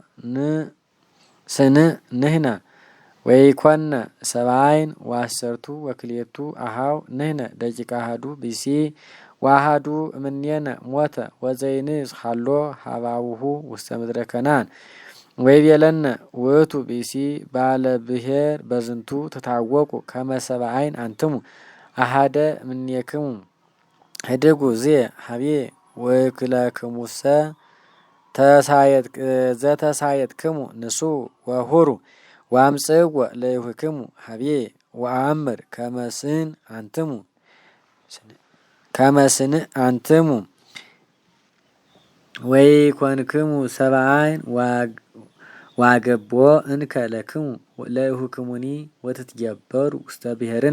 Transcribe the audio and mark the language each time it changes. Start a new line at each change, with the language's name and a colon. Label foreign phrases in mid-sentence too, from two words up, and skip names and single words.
Geez: ስንእ ንሕነ ወይኮነ ሰብአ ዓይን ወአሰርቱ ወክልኤቱ አኀው ንሕነ ደቂቀ አሐዱ ብእሲ ወአሐዱ እምኔነ ሞተ ወዘይንስ ሀሎ ሀበ አቡሁ ውስተ ምድረ ከነዓን ወይቤለነ ውእቱ ብእሲ ባለ ብሔር በዝንቱ ትታወቁ ከመ ሰብአ ዓይን አንትሙ አሐደ እምኔክሙ ህድጉ ዝየ ሀብየ ወክለክሙሰ ዘተሳየጥክሙ ንሱ ወሁሩ ወአምጽእዎ ለይሁክሙ ሀብየ ወአምር ከመ ስንእ አንትሙ ወይኮንክሙ ሰብአ ዓይን ዋገብኦ እንከ ለክሙ ለይሁክሙኒ ወትትገበሩ ውስተ ብሔርነ